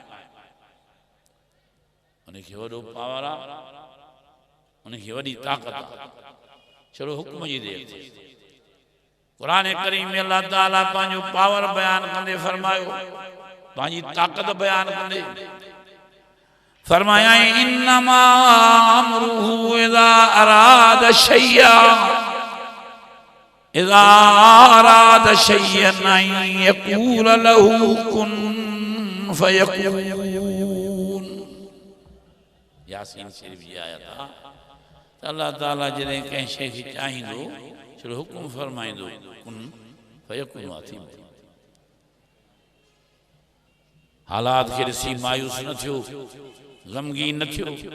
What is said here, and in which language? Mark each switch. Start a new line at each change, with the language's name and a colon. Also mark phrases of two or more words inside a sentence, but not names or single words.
Sindhi: उनखे वॾो पावर आहे, उनखे वॾी ताक़त आहे। छड़ो हुक्म जी देर थी। कुरान करीम में अल्लाह ताला पंहिंजो पावर बयान कंदे फरमायो, पंहिंजी ताक़त बयान कंदे फरमाया
Arabic: إنما أمره إذا أراد شيئا أن يقول له كن فيكون.
Sindhi: यासीन शरीफ जी आयत आहे। अल्लाह ताला जॾहिं कंहिं शइ खे चाहींदो छड़ो हुकुम फरमाईंदो
Arabic: كن فيكون
Sindhi: थींदो। हालात खे ॾिसी मायूस न थियो, गमगीन न थियो।